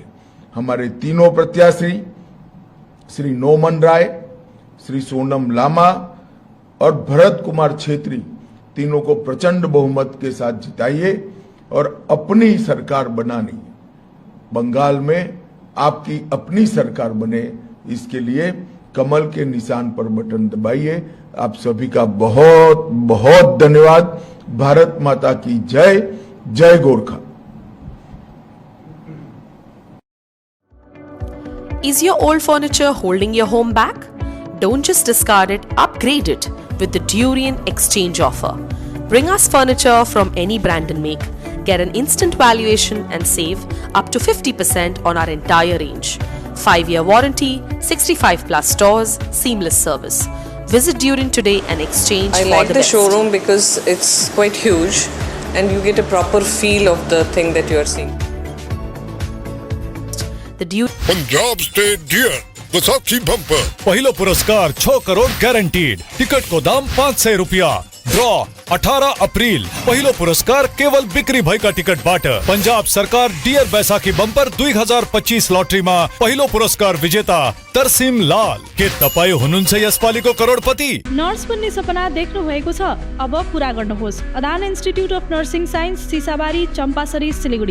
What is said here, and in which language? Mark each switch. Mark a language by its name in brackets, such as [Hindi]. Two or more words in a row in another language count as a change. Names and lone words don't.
[Hindi] हमारे तीनों प्रत्याशी श्री नोमन राय, श्री सोनम लामा और भरत कुमार छेत्री, तीनों को प्रचंड बहुमत के साथ जिताइए और अपनी सरकार बनानी है। बंगाल में आपकी अपनी सरकार बने, इसके लिए कमल के निशान पर बटन दबाइए। आप सभी का बहुत बहुत धन्यवाद। भारत माता की जय। जय गोरखा। [English] Is your old furniture holding your home back? Don't just discard it, upgrade it with the Durian Exchange offer. Bring us furniture from any brand and make. Get an instant valuation and save up to 50% on our entire range. 5-year warranty, 65 plus stores, seamless service. Visit Durian today and exchange I for like the the best. showroom because it's quite huge and you get a proper feel of the thing that you are seeing. The Durian [Nepali] पंजाब स्टेट डियर वैसाखी बम्पर पहिलो पुरस्कार 6 करोड़ गारंटीड। टिकट को दाम 500 रुपया। ड्रॉ 18 अप्रैल। पहिलो पुरस्कार केवल बिक्री भएका टिकटबाट। पंजाब सरकार डियर बैसाखी बम्पर 2025 लटरीमा पहिलो पुरस्कार विजेता तरसिम लाल। के तपाईँ हुनुहुन्छ यसपालिको करोडपति? नर्स बन्ने सपना देख्नु भएको छ? अब पूरा गर्नुहोस्। अदान इन्स्टिट्युट अफ नर्सिङ साइन्स, सिसाबारी, चम्पासरी, सिलिगुडी।